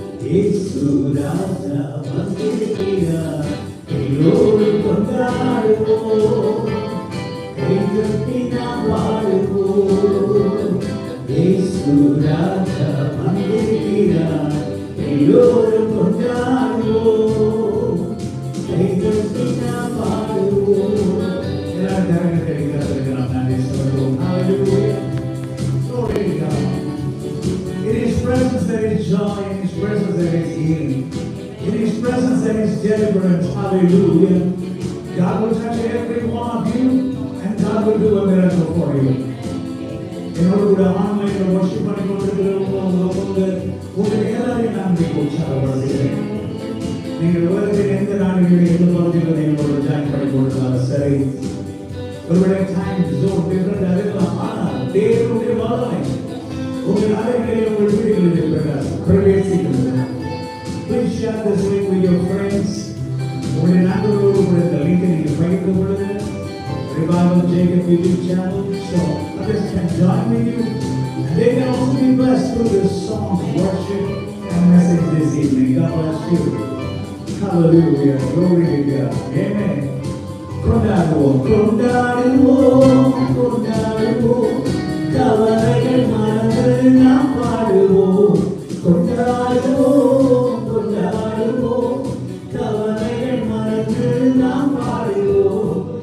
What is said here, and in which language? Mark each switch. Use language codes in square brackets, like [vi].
[ta] இயேசு ராஜா வந்திருக்கிறார், எல்லோரும் கொண்டாடுவோம், கைதட்டி நாம் பாடுவோம். இயேசு ராஜா வந்திருக்கிறார், எல்லோரும் கொண்டாடுவோம், கைதட்டி நாம் பாடுவோம். எல்லாரும் கரங்களை தட்டி நாம் நன்றி சொல்வோம். [en] Hallelujah. Glory to God. In His presence there is joy, in His presence there is healing, in His presence there is deliverance. Hallelujah. God will touch every one of you and God will do a miracle for you. [ta] என்னோட கூட ஆன்லைன்ல worship பண்ணி கொண்டிருக்கிறவங்க எல்லாரையும் நான் உற்சாகப்படுத்துகிறேன். நீங்கள் உலகத்தில் எந்த நாடுகளில் எந்த பகுதியில் எங்களோட ஜாயின் பண்ணி கொடுத்தாலும் சரி, ஒருவேளை டைம் ஜோன் டிஃபரெண்ட் இருக்கலாம், ஆனால் தேவனுடைய வல்லமை உங்கள் அறைகளில் உங்கள் வீடுகளில் பிரவேசிக்கிறது. [en] Please share this link with your friends. [ta] உங்களுடைய நண்பர்களோடு கூட இந்த லிங்கை நீங்கள் பகிர்ந்து கொள்ளுங்கள். [en] Revival Jacob YouTube channel, so others can join with you and they can also be blessed through this song, worship and message this evening. God bless you. Hallelujah. Glory to God. Amen. [ta] கொண்டாடுவோம், கொண்டாடுவோம், கொண்டாடுவோம், கவலைகள் மறந்து நாம் பாடுவோம், கொண்டாடுவோம், கொண்டாடுவோம், கவலைகள் மறந்து நாம் பாடுவோம்.